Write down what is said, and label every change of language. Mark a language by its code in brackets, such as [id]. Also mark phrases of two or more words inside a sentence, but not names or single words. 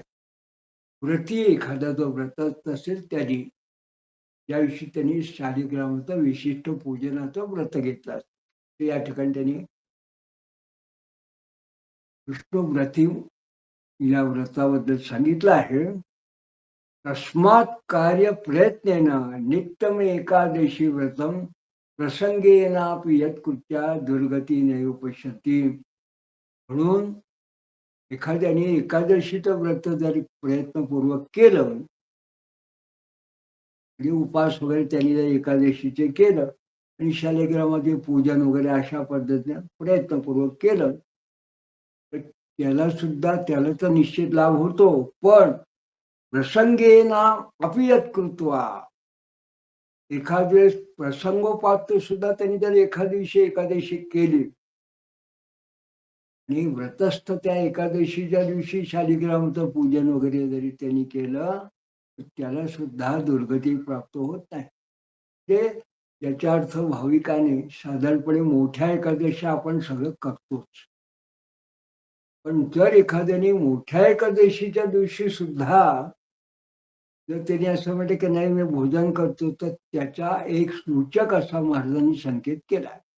[mr] व्रती एखादा जो व्रत असेल त्यांनी याविषयी त्यांनी शालिग्रामाचं विशिष्ट पूजनाचं व्रत घेतलं असतं. या ठिकाणी त्यांनी विष्णू व्रती या व्रताबद्दल सांगितलं आहे. [sa] तस्मात् कार्य प्रयत्नेन नित्यम एकादशी व्रतम प्रसंगेनापि यत्कृत्या दुर्गती नैव पश्यति. [mr] म्हणून एखाद्याने एकादशीचं व्रत जर प्रयत्नपूर्वक केलं आणि उपास वगैरे त्यांनी जर एकादशीचे केलं आणि शालिग्रामाचे पूजन वगैरे अशा पद्धतीने प्रयत्नपूर्वक केलं तर त्याला सुद्धा त्याला तर निश्चित लाभ होतो. पण [sa] प्रसंगेना अपि यत् कृत्वा [mr] एखाद वेळेस प्रसंगोपात सुद्धा त्यांनी जर एखाद दिवशी एकादशी केली आणि व्रतस्थ त्या एकादशीच्या दिवशी शालिग्रामचं पूजन वगैरे जरी त्यांनी केलं तर त्याला सुद्धा दुर्गती प्राप्त होत नाही. ते याचा अर्थ भाविकाने साधारणपणे मोठ्या एकादशी आपण सगळं करतोच, पण जर एखाद्याने मोठ्या एकादशीच्या दिवशी सुद्धा जर त्याने असं म्हटलं की नाही मी भोजन करतो, तर त्याचा एक सूचक असा महाराजांनी संकेत केला.